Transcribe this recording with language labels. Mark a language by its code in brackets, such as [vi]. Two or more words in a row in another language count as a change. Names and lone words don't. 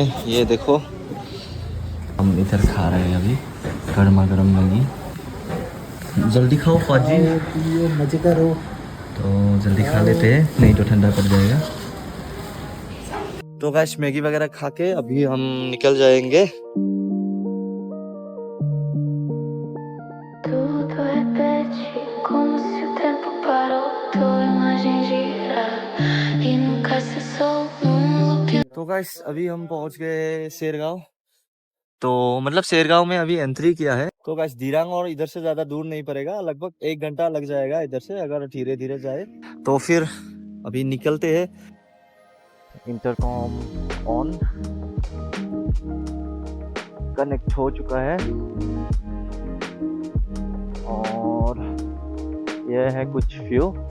[hi] ये देखो हम इधर खा रहे हैं अभी गर्मा गर्म मैगी। जल्दी खाओ फाजी, मजे करो। तो जल्दी खा लेते हैं, नहीं तो ठंडा पड़ जाएगा। तो गाइस मैगी वगैरह खा के अभी हम निकल जाएंगे। [pt] Tudo repete como se o tempo parou, tua imagem gira e nunca cessou num loop. [hi] तो गाइस अभी हम पहुंच गए शेरगांव। तो मतलब शेरगांव में अभी एंट्री किया है। तो गाइस दिरांग और इधर से ज्यादा दूर नहीं पड़ेगा, लगभग 1 घंटा लग जाएगा इधर से, अगर धीरे धीरे जाए तो। फिर अभी निकलते हैं। [en] intercom on connect [hi] हो चुका है, और यह है कुछ व्यू।